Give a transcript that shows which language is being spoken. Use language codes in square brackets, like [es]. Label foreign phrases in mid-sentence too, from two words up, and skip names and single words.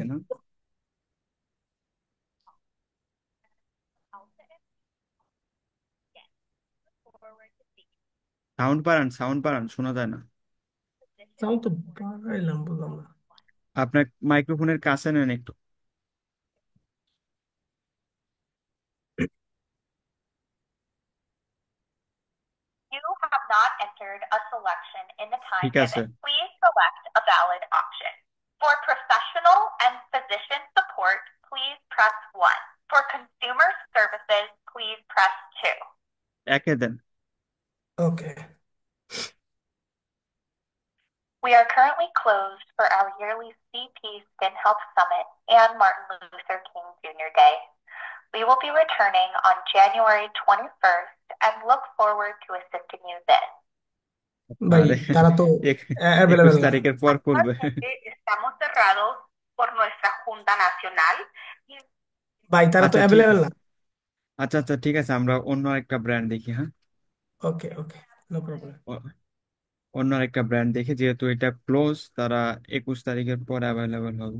[bn] থাকেন, হ্যাঁ। সাউন্ড বাড়ান, শোনা যায় না। সাউন্ড তো বাড়াইলাম, বললাম না। আপনার মাইক্রোফোনের কাছে নেন একটু। [en] You have not entered a selection in the time [bn] ঠিক আছে। [en] given. Please select a valid option. For professional and physician support, please press 1. For consumer services, please press 2. [bn] একে দেন। ওকে। [en] We are currently closed for our yearly CP Skin Health Summit and Martin Luther King Jr. Day. We will be returning on January 21st and look forward to assisting you then. [bn] ভাই আরে, তারা তো এক- একুশ অ্যাভেলেবেল না। তারিখের পর খুলবে। [es] Actualmente estamos cerrados por nuestra Junta Nacional. [bn] ভাই তারা তো আচ্ছা, ঠিক অ্যাভেলেবেল আছে। না। আচ্ছা, আচ্ছা, ঠিক আছে, আমরা অন্য একটা ব্র্যান্ড দেখি, হ্যাঁ। [en] okay okay, no problem. [bn] অ- অন্য একটা ব্র্যান্ড দেখি, যেহেতু এটা ক্লোজ, তারা 21 তারিখের পর অ্যাভেলেবেল হবে।